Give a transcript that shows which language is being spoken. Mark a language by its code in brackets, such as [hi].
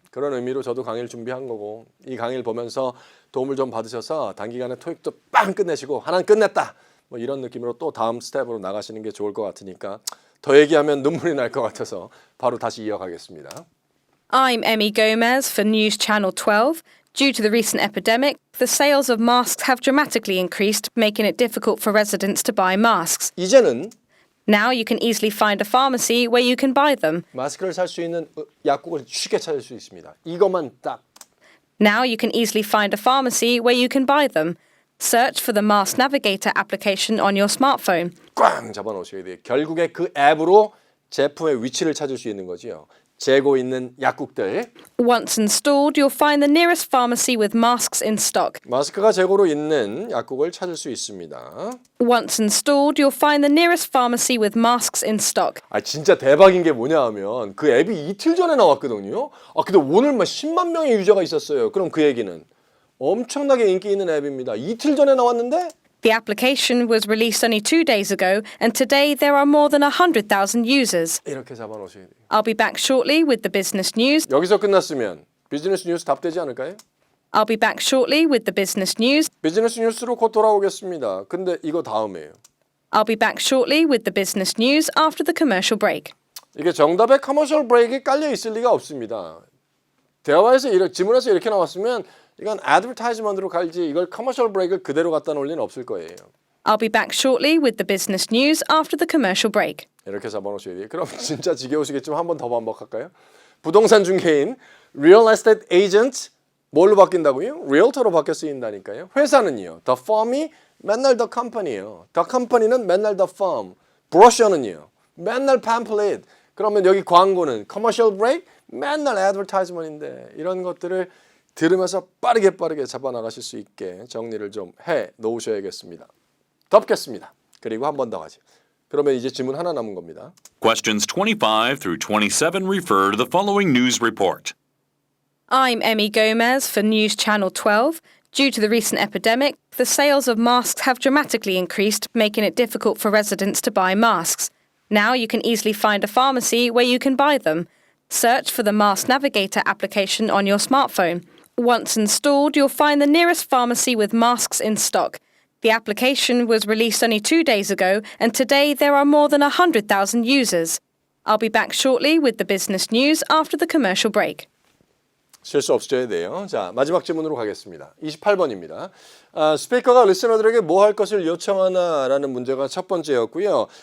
[ko] 그런 의미로 저도 강의를 준비한 거고 이 강의를 보면서 도움을 좀 받으셔서 단기간에 토익도 빵 끝내시고 하나는 끝냈다. 뭐 이런 느낌으로 또 다음 스텝으로 나가시는 게 좋을 것 같으니까 더 얘기하면 눈물이 날 것 같아서 바로 다시 이어가겠습니다. [en] I'm Emmy Gomez for News Channel 12. Due to the recent epidemic, the sales of masks have dramatically increased, making it difficult for residents to buy masks. [ko] 이제는 [en] Now you can easily find a pharmacy where you can buy them. [ko] 마스크를 살 수 있는 약국을 쉽게 찾을 수 있습니다. 이것만 딱 [en] Now you can easily find a pharmacy where you can buy them. Search for the Mask Navigator application on your smartphone. [ko] 꽝 잡아놓으셔야 돼요. 결국에 그 앱으로 제품의 위치를 찾을 수 있는 거지요. 재고 있는 약국들. [en] Once installed, you'll find the nearest pharmacy with masks in stock. [ko] 마스크가 재고로 있는 약국을 찾을 수 있습니다. [en] Once installed, you'll find the nearest pharmacy with masks in stock. [ko] 진짜 대박인 게 뭐냐 하면 그 앱이 이틀 전에 나왔거든요. 근데 오늘 막 10만 명의 유저가 있었어요. 그럼 그 얘기는 엄청나게 인기 있는 앱입니다. 이틀 전에 나왔는데 [en] The application was released only 2 days ago, and today there are more than 100,000 users. [ko] 이렇게 잡아놓으셔야 돼요. [en] I'll be back shortly with the business news. [ko] 여기서 끝났으면 비즈니스 뉴스 답되지 않을까요? [en] I'll be back shortly with the business news. [ko] 비즈니스 뉴스로 곧 돌아오겠습니다. 근데 이거 다음이에요. [en] I'll be back shortly with the business news after the commercial break. [ko] 이게 정답에 커머셜 브레이크가 깔려 있을 리가 없습니다. 대화에서 지문에서 이렇게 나왔으면 이건 애드버타이즈먼트로 갈지 이걸 커머셜 브레이크를 그대로 갖다 놓을 리는 없을 거예요. [en] I'll be back shortly with the business news after the commercial break. [ko] 이렇게 잡아놓으셔야 돼요. 그럼 진짜 지겨우시겠지만 한 번 더 반복할까요? 부동산 중개인, [en] real estate agent [ko] 뭘로 바뀐다고요? realtor로 바뀌어 쓰인다니까요. 회사는요. [en] The firm [ko] 이 맨날 [en] the company [ko] 예요. [en] The company [ko] 는 맨날 [en] the firm. [ko] 브로셔는요. 맨날 pamphlet. 그러면 여기 광고는 [en] commercial break [ko] 맨날 advertisement인데 이런 것들을 들으면서 빠르게 잡아나가실 수 있게 정리를 좀 해 놓으셔야겠습니다. 덮겠습니다. 그리고 한 번 더 하죠. 그러면 이제 질문 하나 남은 겁니다. [en] Questions 25 through 27 refer to the following news report. I'm Emmy Gomez for News Channel 12. Due to the recent epidemic, the sales of masks have dramatically increased, making it difficult for residents to buy masks. Now you can easily find a pharmacy where you can buy them. Search for the Mask Navigator application on your smartphone. Once installed, you'll find the nearest pharmacy with masks in stock. The application was released only 2 days ago, and today there are more than 100,000 users. I'll be back shortly with the business news after the commercial break. [ko] 실수 없으셔야 돼요. 자, 마지막 질문으로 가겠습니다. 28번입니다. 스피커가 리스너들에게 뭐 할 것을 요청하나라는 문제가 첫 번째였고요.